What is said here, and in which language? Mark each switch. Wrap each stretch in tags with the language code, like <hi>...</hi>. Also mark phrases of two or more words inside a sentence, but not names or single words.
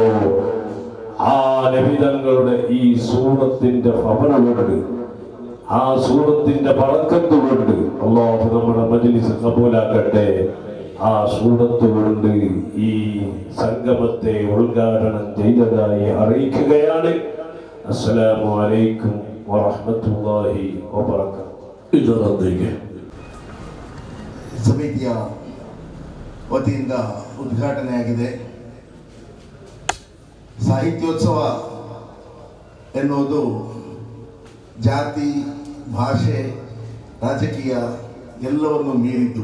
<ml>ആ നബിതങ്ങളുടെ ഈ സൂറത്തിന്റെ പവർ കൊണ്ട്, ആ സൂറത്തിന്റെ ബറക്കത്ത് കൊണ്ട് അല്ലാഹു നമ്മുടെ മജ്ലിസ് കബൂലാക്കട്ടെ. ആ സൂറത്ത് കൊണ്ട് ഈ സംഗമത്തെ ഉദ്ഘാടനം ചെയ്തതായി അറിയിക്കുകയാണ്.</ml> <ar>السلام عليكم ورحمة الله وبركاته.</ar> <kn>ಇದರೊಂದಿಗೆ ಸಮಿತಿಯ ವತಿಯಿಂದ ಉದ್ಘಾಟನೆಯಾಗಿದೆ. ಸಾಹಿತ್ಯೋತ್ಸವ ಎನ್ನುವುದು ಜಾತಿ, ಭಾಷೆ, ರಾಜಕೀಯ ಎಲ್ಲವನ್ನು ಮೀರಿದ್ದು.</kn>